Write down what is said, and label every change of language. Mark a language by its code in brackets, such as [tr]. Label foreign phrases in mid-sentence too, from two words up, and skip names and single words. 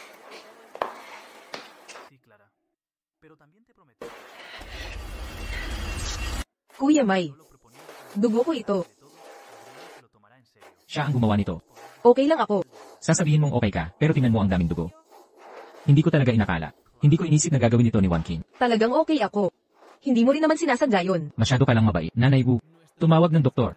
[es] Sí, Clara. Pero también te prometí [tl] Kuya May. [es] solo proponiendo [tl] Dugo ko ito. [es] de todo, Adrián se lo tomará en serio. [tl] Siya ang gumawa nito. Okay lang ako. Sasabihin mong okay ka, pero tingnan mo ang daming dugo. Hindi ko talaga inakala. Hindi ko inisip na gagawin ito ni One King. Talagang okay ako. Hindi mo rin naman sinasadya yun. Masyado ka lang mabait. Nanay Wu, Tumawag ng doktor.